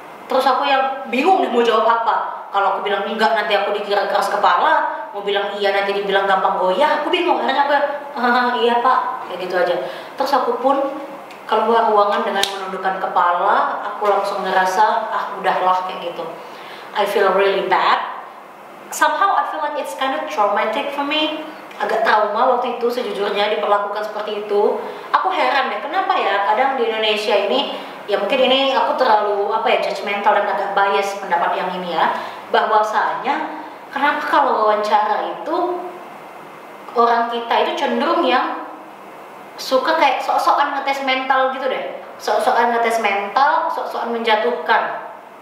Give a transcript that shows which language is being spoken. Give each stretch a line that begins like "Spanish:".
Indonesian: Terus aku yang bingung nih mau jawab apa. Kalau aku bilang enggak nanti aku dikira keras kepala, mau bilang iya nanti dibilang gampang goyah, aku bingung. Akhirnya aku iya pak, kayak gitu aja. Terus aku pun keluar ruangan dengan menundukkan kepala. Aku langsung ngerasa udahlah kayak gitu.
English: I feel really bad. Somehow I feel like it's kind of traumatic for me.
Indonesian: Agak trauma waktu itu sejujurnya diperlakukan seperti itu. Aku heran deh kenapa ya kadang di Indonesia ini, ya mungkin ini aku terlalu judgmental dan agak bias pendapat yang ini ya, bahwasanya kenapa kalau wawancara itu orang kita itu cenderung yang suka kayak sok-sokan ngetes mental gitu deh, sok-sokan ngetes mental, sok-sokan menjatuhkan.